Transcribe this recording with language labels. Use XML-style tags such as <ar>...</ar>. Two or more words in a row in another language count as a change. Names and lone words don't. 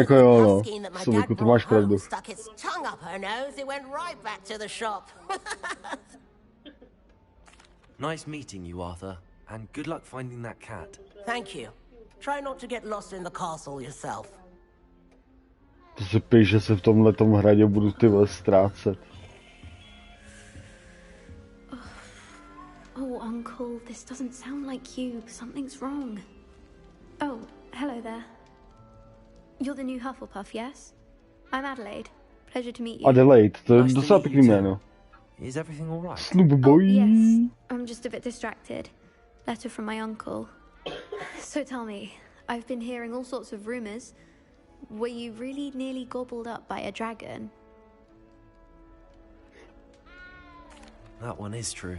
<cs>jako</cs> <en>the</en> <cs>jo, no.</cs> <en>puffskein that my dad brought home stuck its tongue up her nose, it went right back to the shop. Nice meeting you, Arthur, and good luck finding that cat. Thank you. Try not to get lost in the castle yourself.</en> <cs>To se píš, že se v tomhletom hradě budu ty vole ztrácet.</cs> <en>Uncle, this doesn't sound like you. Something's wrong. Oh, hello there. You're the new Hufflepuff, yes? I'm Adelaide. Pleasure to meet you.</en> <cs>Adelaide, to je docela pěkný jméno.</cs> <en>Is everything all right? Snoop boy. Yes, I'm just a bit distracted. Letter from my uncle. So tell me, I've been hearing all sorts of rumors. Were you really nearly gobbled up by a dragon? That one is true.</en>